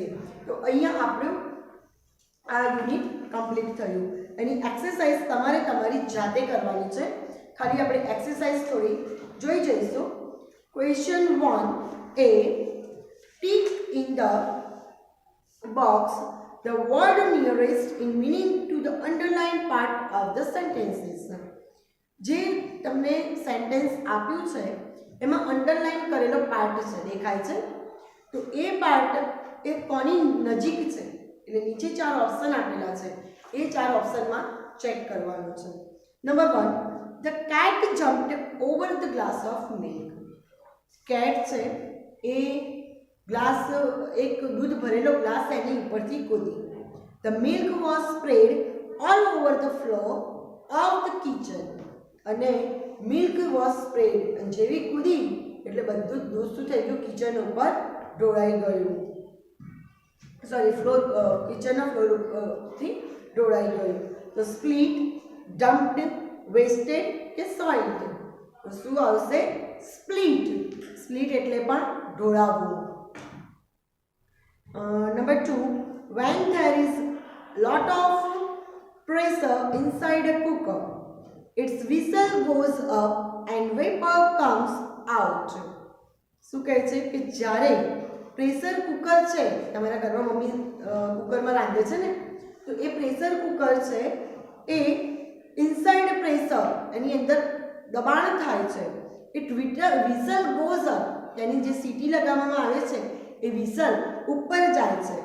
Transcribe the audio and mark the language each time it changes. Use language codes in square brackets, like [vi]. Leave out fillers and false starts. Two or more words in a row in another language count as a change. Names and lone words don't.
[gu] તો અહીંયા આપણું આ યુનિટ કમ્પ્લીટ થયું. એની એક્સરસાઇઝ તમારે તમારી જાતે કરવાની છે. ખાલી આપણે એક્સરસાઇઝ થોડી જોઈ જઈશું. ક્વેશ્ચન 1a, [en] tick in the box the word nearest in meaning to the underlined part of the sentences. [gu] જે તમને સેન્ટેન્સ આપ્યું છે એમાં અંડરલાઇન કરેલો પાર્ટ છે, દેખાય છે, તો એ પાર્ટ એ કોની નજીક છે, એટલે નીચે 4 ઓપ્શન આપેલા છે, એ 4 ઓપ્શનમાં ચેક કરવાનું છે. નંબર 1, [en] the cat jumped over the glass of milk. [gu] કેટ છે એ ગ્લાસ, એક દૂધ ભરેલો ગ્લાસ એની ઉપરથી કૂદી. [en] The milk was spread all over the floor of the kitchen. [gu] અને [en] milk was spread, [gu] અને જેવી કૂદી એટલે બધું દૂધ શું થઈ ગયું, કિચન ઉપર ઢોળાઈ ગયું, સોરી ફ્લોર, કિચનના ફ્લોર ઉપરથી ઢોળાઈ ગયું. તો સ્પ્લિટ, ડમ્પ્ડ, વેસ્ટેડ કે સોઇલ્ડ, તો શું આવશે, સ્પ્લિટ. સ્પ્લિટ એટલે પણ ઢોળાવવું. [en] Number 2, when there is lot of pressure inside a cooker, Its whistle goes up and vapor comes out. [gu] શું કહે છે કે જ્યારે [en] pressure cooker [gu] છે, તમારા ઘરમાં મમ્મી કુકરમાં રાંધે છે ને, તો એ [en] pressure cooker [gu] છે એ [en] inside pressure [gu] એની અંદર દબાણ થાય છે. [en] it whistle goes up, [gu] તેની જે સીટી લગાવવામાં આવે છે એ વિસલ ઉપર જાય છે.